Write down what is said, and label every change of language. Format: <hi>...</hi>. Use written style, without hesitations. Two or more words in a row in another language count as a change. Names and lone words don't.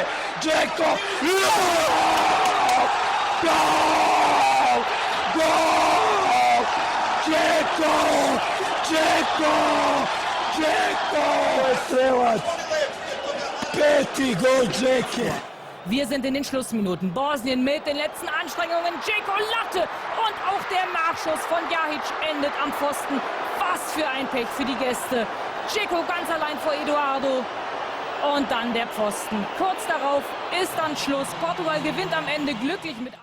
<bs>Džeko! Gol! Gol! Džeko! Džeko! Džeko! Strelac! 5. gol Džeke!</bs> <de>Wir sind in den Schlussminuten. Bosnien mit den letzten Anstrengungen. Džeko Latte und auch der Nachschuss von Jahic endet am Pfosten. Was für ein Pech für die Gäste. Džeko ganz allein vor Eduardo. Und dann der Pfosten. Kurz darauf ist dann Schluss. Portugal gewinnt am Ende glücklich mit...</de>